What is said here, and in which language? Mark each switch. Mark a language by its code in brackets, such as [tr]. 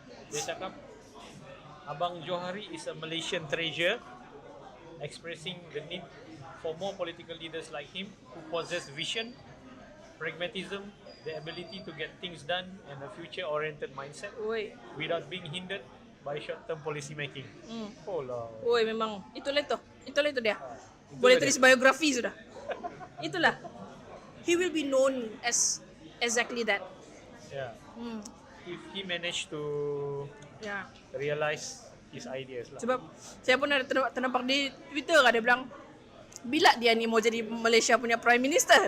[ms] Dia cakap [en] Abang Johari is a Malaysian treasure, expressing the need for more political leaders like him who possess vision, pragmatism, the ability to get things done, and a future-oriented mindset without being hindered by short-term policy making. Oh lah. [ms] Oi, memang itulah itu dia. Boleh tulis biografi sudah. Itulah. [en] He will be known as exactly that. Yeah. If he managed to realize his ideas lah. [ms] Sebab saya pun ada ternampak di Twitter kan, dia bilang bila dia ni mau jadi Malaysia punya Prime Minister.